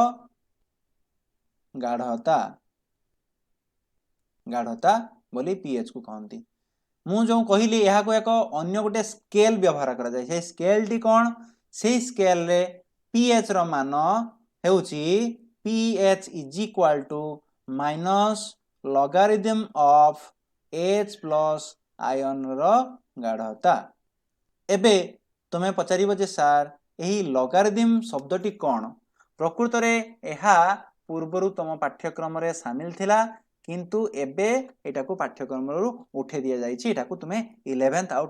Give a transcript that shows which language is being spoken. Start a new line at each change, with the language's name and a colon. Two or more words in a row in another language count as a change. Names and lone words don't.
Odia: ଗାଢ଼ତା ବୋଲି PH କୁ କହନ୍ତି ମୁଁ ଯେଉଁ କହିଲି ଏହାକୁ ଏକ ଅନ୍ୟ ଗୋଟେ ସ୍କେଲ ବ୍ୟବହାର କରାଯାଏ সেই ସ୍କେଲଟି କ'ଣ সেই ସ୍କେଲରେ PH ର ମାନ ହେଉଛି
English: PH is equal to minus logarithm of H plus
Odia: ଆୟନର ଗାଢ଼ତା ଏବେ ତୁମେ ପଚାରିବ ଯେ ସାର୍ ଏହି ଲଗାରିଦମ୍ ଶବ୍ଦଟି କ'ଣ ପ୍ରକୃତରେ ଏହା ପୂର୍ବରୁ ତମ ପାଠ୍ୟକ୍ରମରେ ସାମିଲ ଥିଲା କିନ୍ତୁ ଏବେ ଏଟାକୁ ପାଠ୍ୟକ୍ରମରୁ ଉଠେଇ ଦିଆଯାଇଛି ଏଟାକୁ ତୁମେ 11th ଆଉ